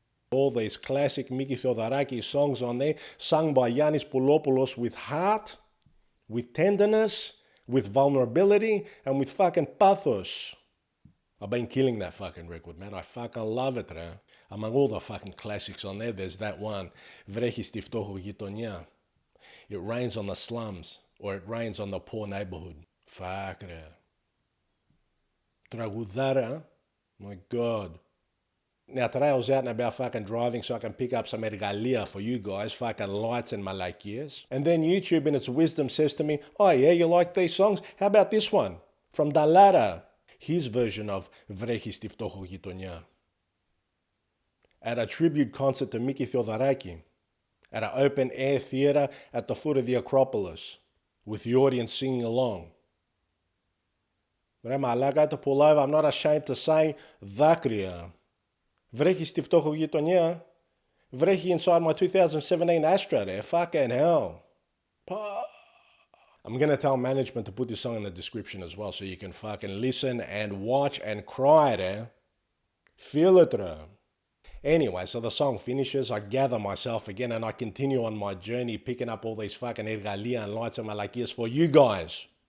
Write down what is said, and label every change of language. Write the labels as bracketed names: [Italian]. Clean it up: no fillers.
[English] All these classic Miki Theodoraki songs on there, sung by Yannis POULOPOULOS with heart, with tenderness, with vulnerability, and with fucking pathos. I've been killing that fucking record, man. I fucking love it, right? Among all the fucking classics on there, there's that one. [Greek] Βρέχει στη φτώχο γειτονιά. [English] It rains on the slums, or it rains on the poor neighborhood. Fuck, ρε. Τραγουδάρα. My God. Now today I was out and about fucking driving so I can pick up some ergalia for you guys, fucking lights and malakias. And then YouTube in its wisdom says to me, oh yeah, you like these songs? How about this one? From DALARAS. His version of Βρέχει στη φτώχο γειτονιά. At a tribute concert to Miki Theodoraki, at an open-air theatre at the foot of the Acropolis, with the audience singing along. [Greek] Ρε μαλάκα, [English] to pull over, I'm not ashamed to say, δάκρυα. [Greek] Βρέχει στη φτώχο γειτονιά. [English] Βρέχει inside my 2017 Astra there, fucking hell. I'm going to tell management to put this song in the description as well so you can fucking listen and watch and cry there. Feel it there. Anyway, so the song finishes, I gather myself again and I continue on my journey picking up all these fucking ergalia and lights and malakias for you guys.